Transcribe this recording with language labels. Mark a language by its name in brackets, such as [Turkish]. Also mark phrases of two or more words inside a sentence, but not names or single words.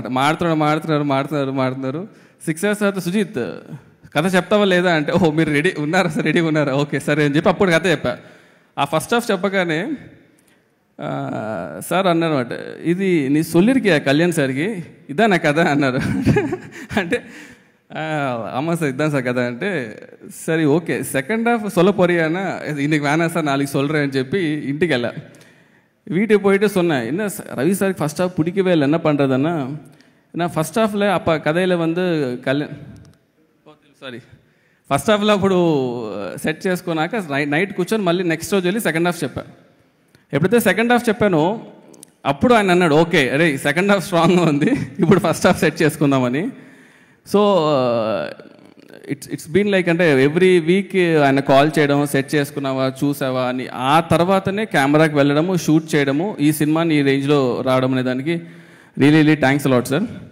[Telugu] మాడుతున్నారు 6 hours తర్వాత సుజిత్ కథ చెప్తావా లేదా అంటే, ఓహో మీరు రెడీగా ఉన్నారా, ఓకే సరే అని చెప్పి అప్పుడు కథ చెప్పా. ఆ [English] first half [Telugu] చెప్పగానే సార్ అన్నారు అనమాట, ఇది నీ సొల్లిరికి కళ్యాణ్ సార్కి ఇదా నా కథ అన్నారు. [Tamil] అంటే ஆமாம் சார் இதுதான் சார் கதை అంటే சரி ஓகே [English] second half [Tamil] சொல்ல போறியானா இன்னைக்கு வேணாம் சார் நாளைக்கு சொல்கிறேன்னு [Telugu] చెప్పి ఇంటికి వెళ్ళా. [Tamil] வீட்டுக்கு போயிட்டு சொன்னேன், என்ன ரவி சாருக்கு [English] first half [Tamil] பிடிக்கவே இல்லை, என்ன பண்ணுறதுன்னா நான் [English] first halfil [Tamil] அப்போ கதையில் வந்து [Telugu] ఫస్ట్ హాఫ్లో అప్పుడు సెట్ చేసుకున్నాక నైట్ కూర్చొని మళ్ళీ నెక్స్ట్ రోజు వెళ్ళి సెకండ్ హాఫ్ చెప్పాను. ఎప్పుడైతే [English] second half [Telugu] చెప్పానో అప్పుడు ఆయన అన్నాడు, ఓకే అరే [English] second half strongga [Telugu] ఉంది, ఇప్పుడు [English] first half [Telugu] సెట్ చేసుకుందామని. [English] so it's been like, [Telugu] అంటే [English] every week [Telugu] ఆయన కాల్ చేయడం, సెట్ చేసుకున్నావా చూసావా అని, ఆ తర్వాతనే కెమెరాకి వెళ్ళడము, షూట్ చేయడము, ఈ సినిమాని ఈ రేంజ్లో రావడం అనే దానికి [English] really thanks a lot sir.